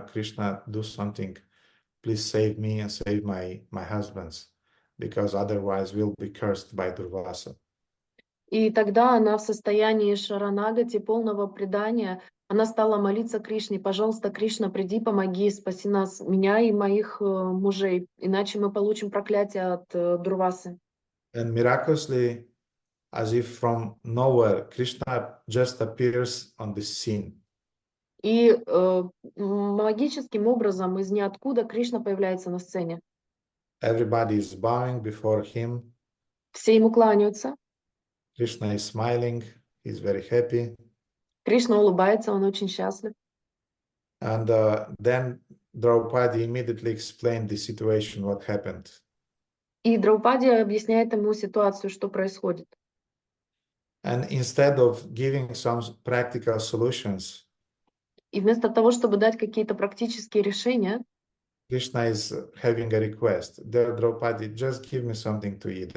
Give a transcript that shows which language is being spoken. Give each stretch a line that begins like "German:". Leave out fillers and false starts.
English: Krishna, do something. Please save me and save my husbands, because otherwise we'll be cursed by Durvasa.
Russian: И тогда она в состоянии шаранагати, полного предания, она стала молиться Кришне: пожалуйста, Кришна, приди, помоги, спаси нас, меня и моих мужей, иначе мы получим проклятие от Дурвасы.
English: And miraculously, as if from nowhere, Krishna just appears on the scene.
Russian: И магическим образом из ниоткуда Кришна появляется на сцене.
English: Everybody is bowing before him.
Russian: Все ему кланяются.
English: Krishna is smiling. He's very happy.
Russian: Кришна улыбается, он очень счастлив.
English: And then Draupadi immediately explained the situation, what happened.
Russian: И Драупади объясняет ему ситуацию, что происходит.
English: And instead of giving some practical solutions,
Russian: И вместо того, чтобы дать какие-то практические решения,
English: Krishna is having a request. Dear Draupadi, just give me something to eat.